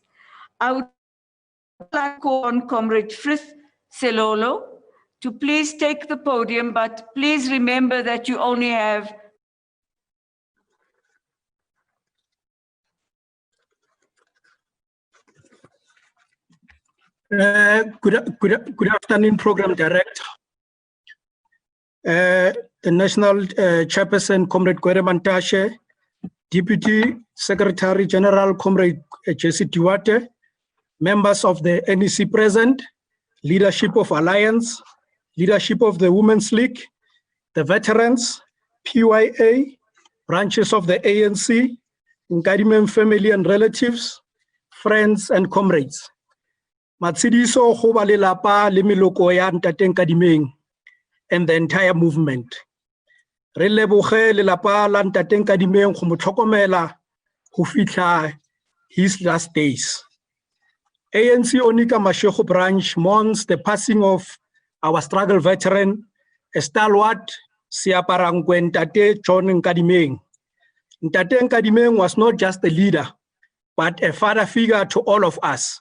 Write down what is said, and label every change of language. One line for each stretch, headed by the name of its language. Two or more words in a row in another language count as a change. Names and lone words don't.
English: I would like to call on Comrade Frith Selolo to please take the podium, but please remember that you only have Good afternoon, Program Director. The National Chairperson, Comrade Nkadimeng Ntate, Deputy Secretary General, Comrade Isithwalandwe, members of the NEC present, leadership of Alliance, leadership of the Women's League, the veterans, PYA, branches of the ANC, Nkadimeng family and relatives, friends and comrades.
Northern Sotho: Matsidiso go ba lelapa le meloko ya Ntate Nkadimeng
English: and the entire movement.
Northern Sotho: Re leboge lelapa la Ntate Nkadimeng go mo tlhokomela go fitlha
English: his last days. ANC Onika Mashego branch mourns the passing of our struggle veteran, a stalwart, Seaparankoe Ntate John Nkadimeng. Ntate Nkadimeng was not just a leader, but a father figure to all of us.